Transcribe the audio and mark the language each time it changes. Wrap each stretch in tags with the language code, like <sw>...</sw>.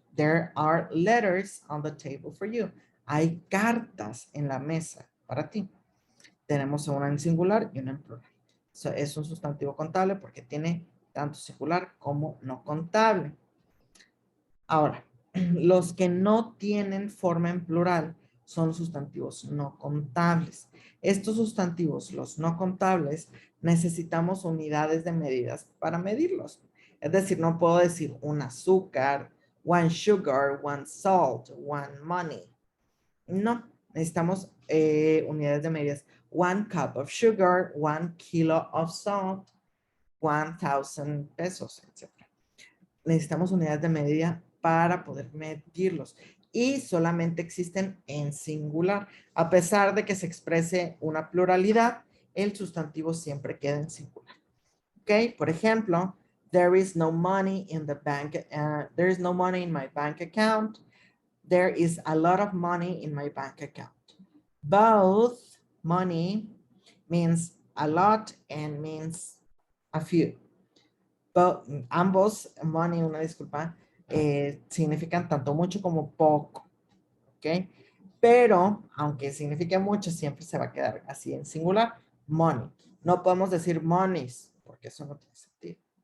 <en>There are letters on the table for you.</en> <es>Hay cartas en la mesa para ti. Tenemos una en singular y una en plural. So, es un sustantivo contable porque tiene tanto singular como no contable. Ahora, los que no tienen forma en plural son sustantivos no contables. Estos sustantivos, los no contables, necesitamos unidades de medidas para medirlos. Es decir, no puedo decir un azúcar,</es> <en>one sugar, one salt, one money.</en> <es>No, necesitamos unidades de medidas.</es> <en>1 cup of sugar, 1 kilo of salt, 1,000 pesos, etc.</en> <es>Necesitamos unidades de medida para poder medirlos. Y solamente existen en singular. A pesar de que se exprese una pluralidad, el sustantivo siempre queda en singular. ¿Ok? Por ejemplo,</es> <en>there is no money in the bank. There is no money in my bank account. There is a lot of money in my bank account. Both money means a lot and means a few.</en> <es>But ambos, money, una disculpa, significan tanto mucho como poco. ¿Ok? Pero, aunque signifique mucho, siempre se va a quedar así en singular. Money. No podemos decir monies, porque eso no tiene sentido.</es>